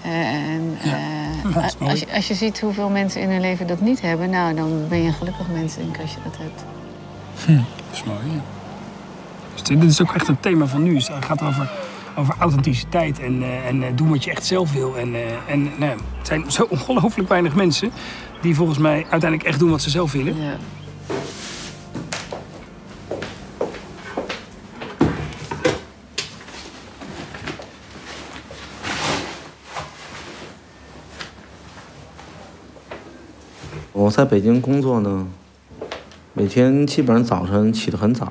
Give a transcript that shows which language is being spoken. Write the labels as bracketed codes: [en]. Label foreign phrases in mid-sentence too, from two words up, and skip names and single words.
[nl] Als je ziet hoeveel mensen in hun leven dat niet hebben, nou, dan ben je een gelukkig mens, denk ik, als je dat hebt. Dat is mooi, ja. Dus dit is ook echt een thema van nu. Het gaat over authenticiteit en doen wat je echt zelf wil. Het zijn zo ongelooflijk weinig mensen die volgens mij uiteindelijk echt doen wat ze zelf willen. Ja. [zh] 我在北京工作呢，每天基本上早晨起得很早。